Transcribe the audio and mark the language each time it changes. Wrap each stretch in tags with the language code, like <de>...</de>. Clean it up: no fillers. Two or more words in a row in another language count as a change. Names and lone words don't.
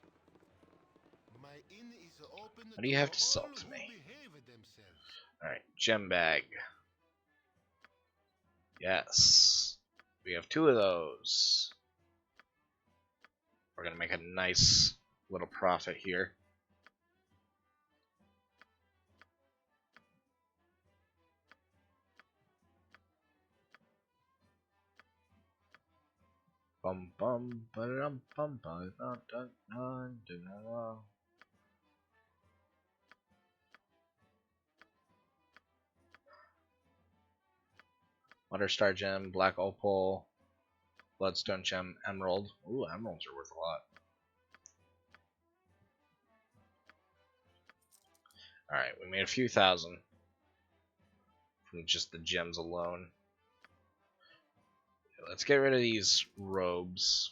<en>My inn is open What do you have to all sell to who me? behave themselves. Alright, gem bag. Yes. We have 2 of those. We're going to make a nice little profit here. Bum bum ba-dum bum ba dun dun dun dun dun. Waterstar gem, black opal, bloodstone gem, emerald. Ooh, emeralds are worth a lot. Alright, we made a few thousand from just the gems alone. Okay, let's get rid of these robes.</en>